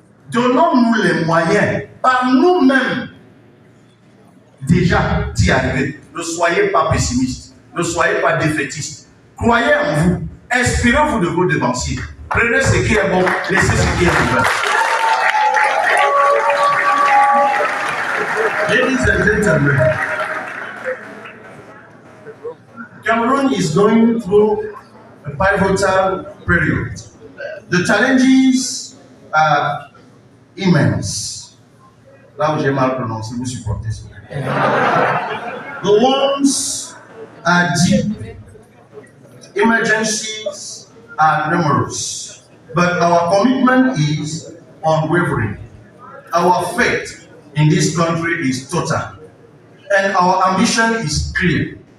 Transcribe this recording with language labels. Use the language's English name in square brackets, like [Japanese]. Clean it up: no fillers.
[French] Donnons-nous les moyens, par nous-mêmes, déjà d'y arriver. Ne soyez pas pessimistes, ne soyez pas défaitistes. Croyez en vous, inspirez-vous de vos devanciers. Prenez ce qui est bon, laissez ce qui est mauvais. [English] Ladies and gentlemen, Cameroon is going through a pivotal period. The challenges are immense. [French] Là où j'ai mal prononcé, vous supportez ça. [English] The ones are deep. Emergencies are numerous. But our commitment is unwavering. Our faith in this country is total. And our ambition is clear.